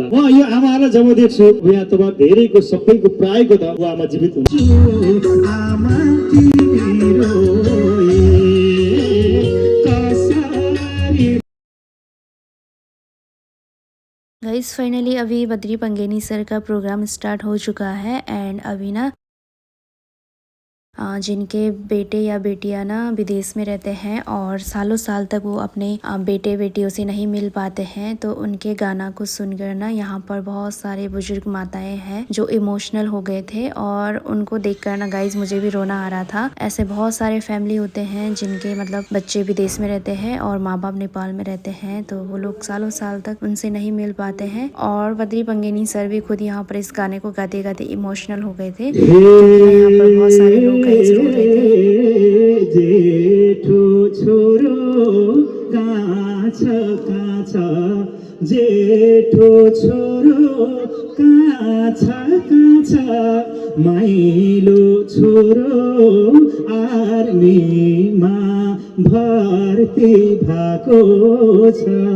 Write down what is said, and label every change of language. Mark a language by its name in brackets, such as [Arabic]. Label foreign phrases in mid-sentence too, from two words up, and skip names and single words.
[Nepali] म यो आमालाई जब देख्छु यहाँ तपाईँ धेरैको सबैको प्रायको त ऊ आमा जीवित हुन्छ। [English] guys finally [Hindi] अभी बद्री पंगेनी सर का प्रोग्राम स्टार्ट हो चुका है एंड अभी ना जिनके बेटे या बेटियां ना विदेश में रहते हैं और सालों साल तक वो अपने बेटे बेटियों से नहीं मिल पाते हैं, तो उनके गाना को सुनकर ना यहाँ पर बहुत सारे बुजुर्ग माताएं हैं जो इमोशनल हो गए थे, और उनको देखकर ना गाइज मुझे भी रोना आ रहा था। ऐसे बहुत सारे फैमिली होते हैं जिनके मतलब बच्चे विदेश में रहते हैं और माँ बाप नेपाल में रहते हैं, तो वो लोग सालों साल तक उनसे नहीं मिल पाते हैं। और बद्री पंगेनी सर भी खुद यहाँ पर इस गाने को गाते गाते इमोशनल हो गए थे। यहाँ पर बहुत सारे लोग [Nepali] जेठो छोरो कहाँ छ, जेठो छोरो कहाँ छ, माइलो छोरो आर्मीमा भर्ती भएको छ,